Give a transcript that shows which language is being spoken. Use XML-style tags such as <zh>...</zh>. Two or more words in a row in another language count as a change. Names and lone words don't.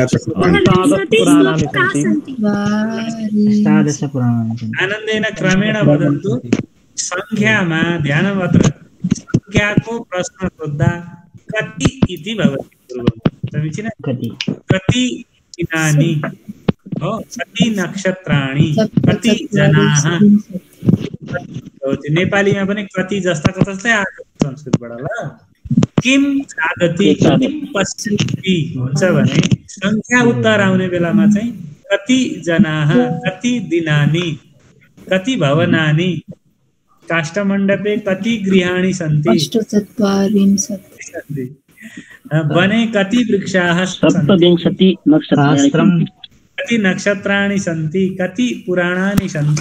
<sa>आनन्देन क्रमेण वदन्तु।</sa> <ne>संख्यामा</ne> <sa>ध्यानम् अत्र</sa> <ne>संख्याको प्रश्न सोद्धा</ne> <sa>कति इति भवति पूर्वं समीचीनं कति दिनानि कति नक्षत्राणि कति जनाः</sa> <ne>नेपालीमा पनि कति जस्ताको जस्तै आएको संस्कृतबाट ल</ne> <sa>किम आगति किम पश्यति</sa> <ne>हुन्छ भने संख्या उत्तर आउने बेलामा चाहिँ</ne> <sa>कति जनाः कति दिनानि कति भवनानि काष्ठमण्डपे कति गृहाणि सन्ति वने कति वृक्षाः सप्तविंशति नक्षत्राणि कति नक्षत्राणि सन्ति कति पुराणानि सन्ति</sa>